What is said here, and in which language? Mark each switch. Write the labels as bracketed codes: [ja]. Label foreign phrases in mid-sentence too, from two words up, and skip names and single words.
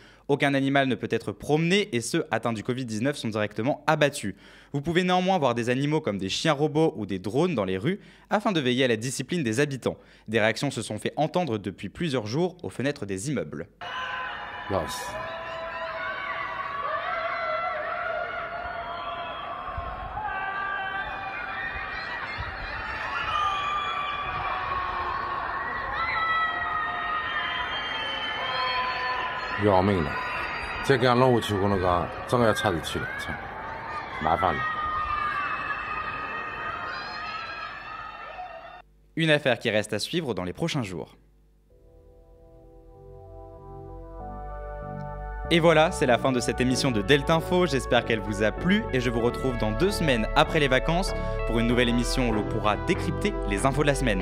[fr] Aucun animal ne peut être promené et ceux atteints du Covid-19 sont directement abattus. Vous pouvez néanmoins voir des animaux comme des chiens robots ou des drones dans les rues afin de veiller à la discipline des habitants. Des réactions se sont fait entendre depuis plusieurs jours aux fenêtres des immeubles. [en] Yes. [zh] 要命了！这个样弄下去，我那个真要出事体了，操，麻烦了。 [fr] Une affaire qui reste à suivre dans les prochains jours. Et voilà, c'est la fin de cette émission de Delta Info, j'espère qu'elle vous a plu et je vous retrouve dans 2 semaines après les vacances pour une nouvelle émission où l'on pourra décrypter les infos de la semaine.